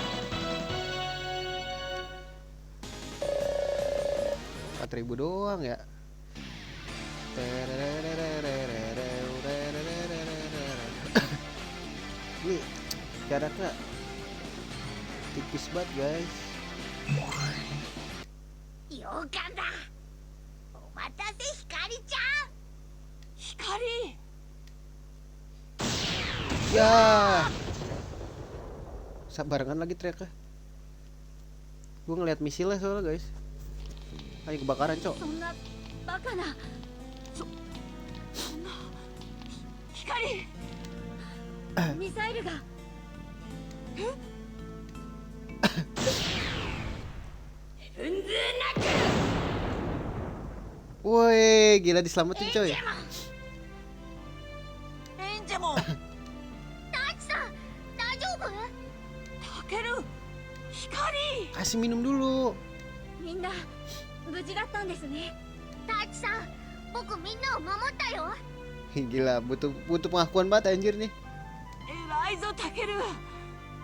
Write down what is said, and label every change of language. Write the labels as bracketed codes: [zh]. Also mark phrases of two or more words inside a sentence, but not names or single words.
[id] 4.000 doang ya. Ini jaraknya tipis banget guys. [ja] 勇敢だ。お待たせ光ちゃん。光。 [id] Ya. Barengan lagi teriaknya. Gue ngeliat misilnya soalnya guys. Ayo kebakaran cok. [ja] そんなバカな。そんな光。ミサイルが。 [id] Woi, gila diselamatin coy. [ja] エンジェモン。大地さん、大丈夫？タケル。光。 [id] Kasih minum dulu. [ja] みんな無事だったんですね。大地さん、僕みんなを守ったよ。 [id] Gila, butuh pengakuan banget anjir nih. [ja] 偉いぞタケル。